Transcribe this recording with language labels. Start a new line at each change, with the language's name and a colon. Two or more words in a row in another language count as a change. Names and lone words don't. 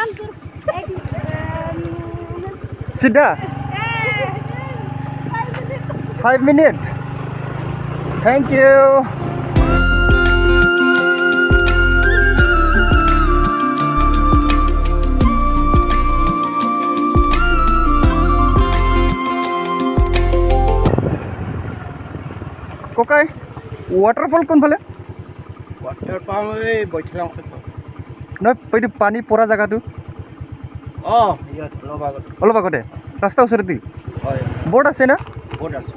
Assamese: সিধা 5
English: minutes thank you
Assamese: ককাই वाटरफॉल কোন ভালে
Bodo: वाटरफॉल बैथालांसो
Assamese: নহয় এইটো পানী পৰা জায়গাটো অলপ আগতে ৰাস্তা ওচৰতে বৰ্ড আছে না बोर्ड আছে